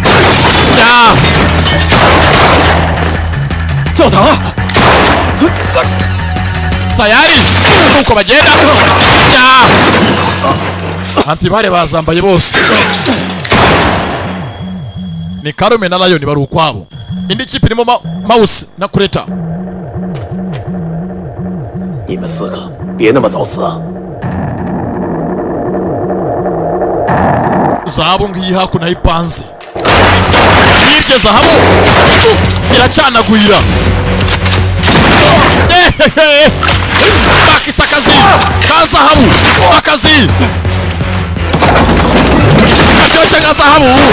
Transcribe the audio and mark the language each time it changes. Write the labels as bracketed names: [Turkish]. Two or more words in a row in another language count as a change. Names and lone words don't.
[Kinyarwanda] Tayari nuko bagenda. Antibare bazambaye bose. Ni Karume na Lion bari ukwabo. Indi kipe irimo Mouse na Kureta. [Chinese] 你们4个别那么早死啊！ [Kinyarwanda] Zahabu ngiyi hakuno ipanze. Hirya zahabu iracanagwira. Bakisa akazi ka zahabu, akazi karyoshye nka zahabu.